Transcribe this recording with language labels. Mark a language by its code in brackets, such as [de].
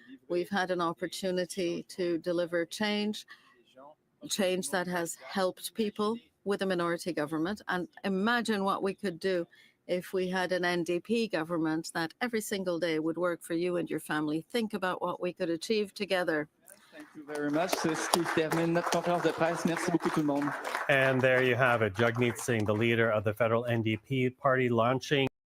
[en] We've had an opportunity to deliver change that has helped people with a minority government. And imagine what we could do if we had an NDP government that every single day would work for you and your family. Think about what we could achieve together. Thank you very much. [fr] C'est ce qui termine notre conférence de presse. Merci beaucoup tout le monde. [en] And there you have it, Jagmeet Singh, the leader of the federal NDP party, launching